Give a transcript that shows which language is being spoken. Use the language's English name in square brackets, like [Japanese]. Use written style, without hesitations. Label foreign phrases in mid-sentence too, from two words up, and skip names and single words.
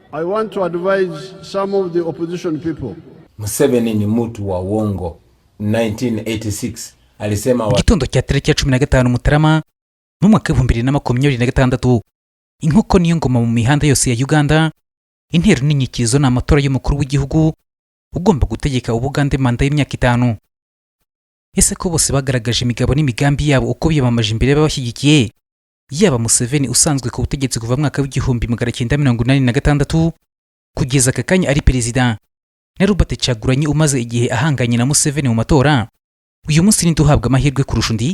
[English] I want to advise some of the opposition people. [Swahili] Museveni ni mtu wa uongo. 1986 alisema [Kinyarwanda] Igitondo cya tariki ya 15 Mutarama mu mwaka 2026 inkoko niyo ngoma mu mihanda yose ya Uganda. Intero n'inyikizo n'amatora y'umukuru w'igihugu ugomba gutegeka Ubugande manda y'imyaka 5. Ese ko bose bagaragaje imigabo n'imigambi yabo uko biyamamaje imbere y'abashyigikiye, yaba Museveni usanzwe ku butegetsi kuva mu mwaka w'1986 kugeza aka kanya ari perezida, na Robert Kyagulanyi umaze igihe ahanganye na Museveni mu matora, uyu munsi ni duhabwa amahirwe kurusha undi.